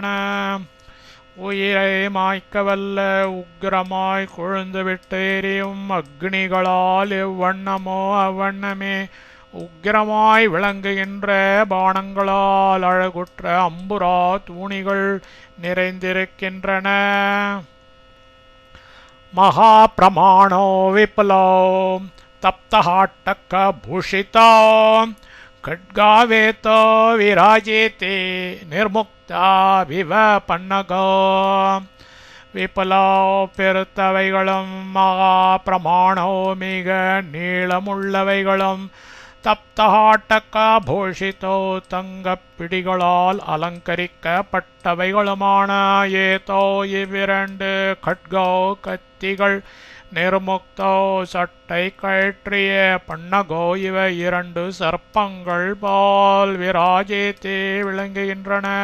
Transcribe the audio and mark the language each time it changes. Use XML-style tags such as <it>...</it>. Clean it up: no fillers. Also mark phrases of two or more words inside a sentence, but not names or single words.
<ta>உயிரை மாய்க்கவல்ல உக்கிரமாய் கொழுந்துவிட்டு எரியும் அக்னிகளால் எவ்வண்ணமோ அவ்வண்ணமே உக்கிரமாய் விளங்குகின்ற பாணங்களால் அழகுற்ற அம்புரா தூணிகள் நிறைந்திருக்கின்றன.</ta> <sa>महाप्रमाणौ विपुलौ तप्तहाटक भूषितौ खड्गावेतो विराजेते निर्मुक्ता विवपन्नगो</sa> <ta>விபுலோ பெருத்தவைகளும்</ta> <sa>महा प्रमाणौ</sa> <ta>மிக நீளமுள்ளவைகளும்</ta> <sa>तप्तहाटक भूषितौ</sa> <ta>தங்கப்பிடிகளால் அலங்கரிக்கப்பட்டவைகளுமான ஏதோ இவ்விரண்டு கட்கோ கத்திகள் நிர்முக்தோ சட்டை கழற்றிய</ta> <sa>पन्नगौ इव</sa> <ta>இரண்டு சர்ப்பங்கள் போல் விராஜேத்தே விளங்குகின்றன.</ta>